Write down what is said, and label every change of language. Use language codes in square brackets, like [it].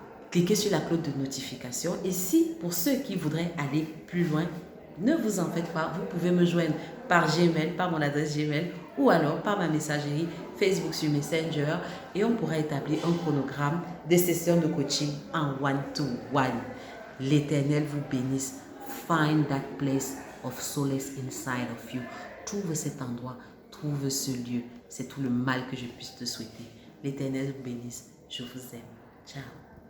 [fr] Cliquez sur la cloche de notification et si, pour ceux qui voudraient aller plus loin, ne vous en faites pas, vous pouvez me joindre par Gmail, par mon adresse Gmail ou alors par ma messagerie Facebook sur Messenger et on pourra établir un chronogramme de sessions de coaching en one-to-one. L'Éternel vous bénisse. [en] Find that place of solace inside of you. [fr] Trouve cet endroit, trouve ce lieu. C'est tout le mal que je puisse te souhaiter. L'Éternel vous bénisse. Je vous aime. Ciao.